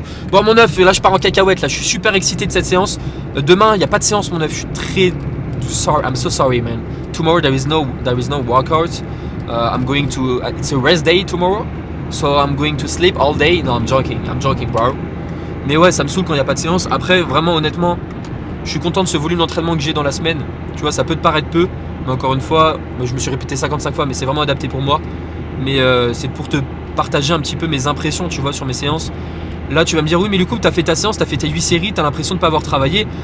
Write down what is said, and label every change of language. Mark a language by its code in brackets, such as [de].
[fr] Bon mon œuf, là je pars en cacahuète, là je suis super excité de cette séance. Demain, il n'y a pas de séance mon œuf, je suis très sorry, [en] I'm so sorry man. Tomorrow there is no workout. I'm going to, it's a rest day tomorrow. So I'm going to sleep all day. No, I'm joking bro. [fr] Mais ouais, ça me saoule quand il n'y a pas de séance. Après, vraiment honnêtement, je suis content de ce volume d'entraînement que j'ai dans la semaine. Tu vois, ça peut te paraître peu, mais encore une fois, je me suis répété 55 fois, mais c'est vraiment adapté pour moi. Mais c'est pour te partager un petit peu mes impressions, tu vois, sur mes séances. Là, tu vas me dire, oui, mais du coup, tu as fait ta séance, tu as fait tes 8 séries, tu as l'impression de ne pas avoir travaillé.